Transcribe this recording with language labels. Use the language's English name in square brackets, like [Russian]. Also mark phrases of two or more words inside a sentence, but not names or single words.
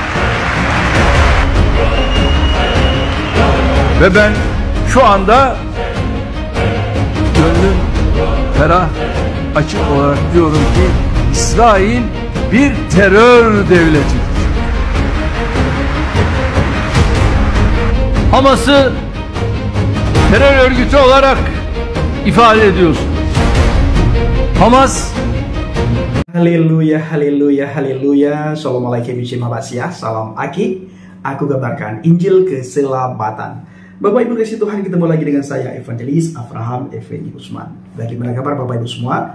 [Turkish] Ve ben şu anda gönlüm ferah, açık olarak diyorum ki İsrail bir terör devletidir. Hamas'ı terör örgütü olarak ifade ediyorsun. Hamas. [Indonesian] Haleluya, haleluya, haleluya. [Arabic] السلام عليكم ورحمة الله وبركاته. [Indonesian] Salam Aki. Aku kabarkan Injil keselamatan. Bapak Ibu kasih Tuhan, ketemu lagi dengan saya Evangelis Avraham Effendi Usman. Bagaimana kabar Bapak Ibu semua?